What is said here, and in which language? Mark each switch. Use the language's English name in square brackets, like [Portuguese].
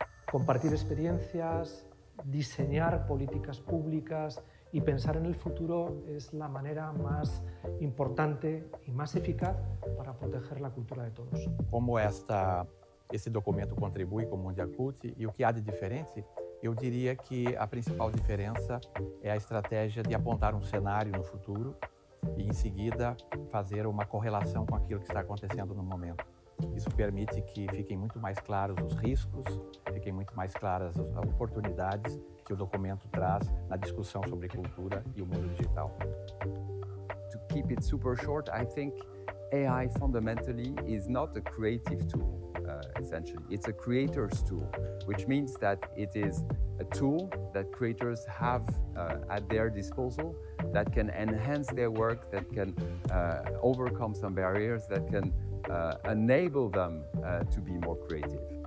[Spanish] Compartir experiencias, diseñar políticas públicas y pensar en el futuro es la manera más importante y más eficaz para proteger la cultura de todos. [Portuguese] Como esse documento contribui com o Mondiacult e o que há de diferente, eu diria que a principal diferença é a estratégia de apontar um cenário no futuro e, em seguida, fazer uma correlação com aquilo que está acontecendo no momento. Isso permite que fiquem muito mais claros os riscos, fiquem muito mais claras as oportunidades que o documento traz na discussão sobre cultura e o mundo digital. [English] To keep it super short, I think AI fundamentally is not a creative tool, essentially. It's a creator's tool, which means that it is a tool that creators have at their disposal that can enhance their work, that can overcome some barriers, that can enable them to be more creative.